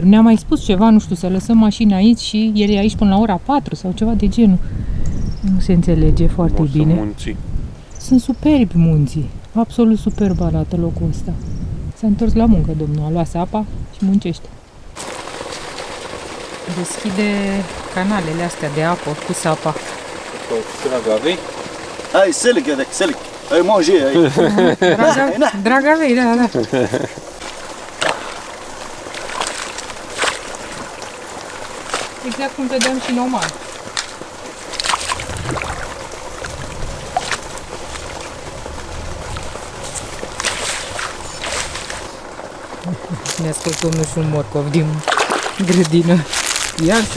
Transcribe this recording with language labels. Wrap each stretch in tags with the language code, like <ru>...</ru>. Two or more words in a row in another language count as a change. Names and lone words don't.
<ro>Ne-a mai spus ceva, nu știu, să lăsăm mașina aici și el e aici până la ora 4 sau ceva de genul. Nu se înțelege foarte bine. Munții. Sunt superbi munții. Absolut superb arată locul ăsta. S-a întors la muncă, domnul. A luat sapa și muncește. Deschide canalele astea de apă cu sapa.</ro> <ar>هاي سلك هذاك سلك. هاي مونجي هاي.</ar> <ro>Dragavei, da. Exact cum vedeam și normal. Ne-a scos domnul și un morcov din grădină.</ro>